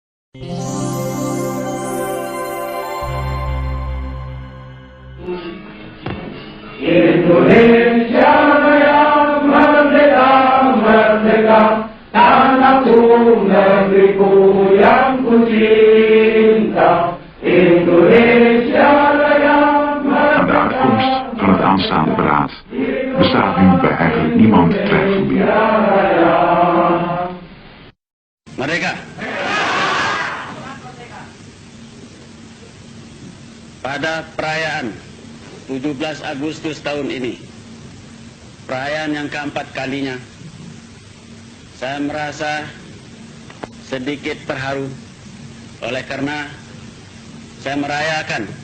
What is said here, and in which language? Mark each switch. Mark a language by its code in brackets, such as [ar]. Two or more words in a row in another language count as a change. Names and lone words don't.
[id] Indonesia yang merdeka, merdeka, tanahku, negeriku yang ku cinta. Indonesia yang [nl] Aan de uitkomst van het aanstaande beraad bestaat nu bij eigenlijk niemand twijfel meer. [id] Merdeka. Pada perayaan 17 Agustus tahun ini, perayaan yang keempat kalinya, saya merasa sedikit terharu oleh karena saya merayakan